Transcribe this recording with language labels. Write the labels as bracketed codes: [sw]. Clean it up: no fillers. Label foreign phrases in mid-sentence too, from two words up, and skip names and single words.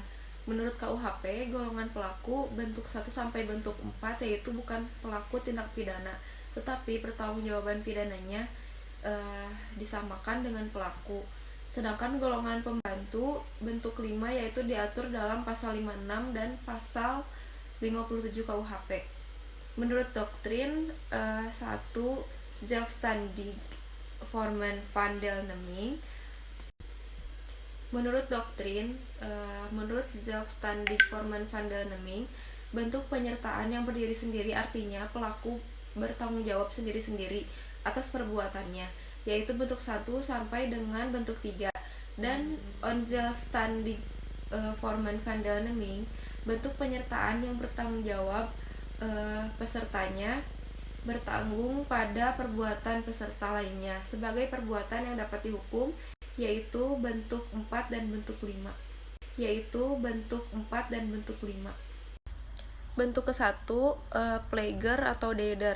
[id] Menurut KUHP, golongan pelaku bentuk 1 sampai bentuk 4 yaitu bukan pelaku tindak pidana, tetapi pertanggungjawaban pidananya disamakan dengan pelaku. Sedangkan golongan pembantu bentuk 5 yaitu diatur dalam pasal 56 dan pasal 57 KUHP. Menurut doktrin [nl] 1 zelfstandig vormen van deelneming. Menurut zelfstandig vormen van deelneming, [id] bentuk penyertaan yang berdiri sendiri artinya pelaku bertanggung jawab sendiri-sendiri atas perbuatannya, yaitu bentuk 1 sampai dengan bentuk 3. [nl] Dan onzelfstandig vormen van deelneming, [id] bentuk penyertaan yang bertanggung jawab pesertanya bertanggung pada perbuatan peserta lainnya sebagai perbuatan yang dapat dihukum, yaitu bentuk 4 dan bentuk 5. Bentuk ke-1, plager atau deder.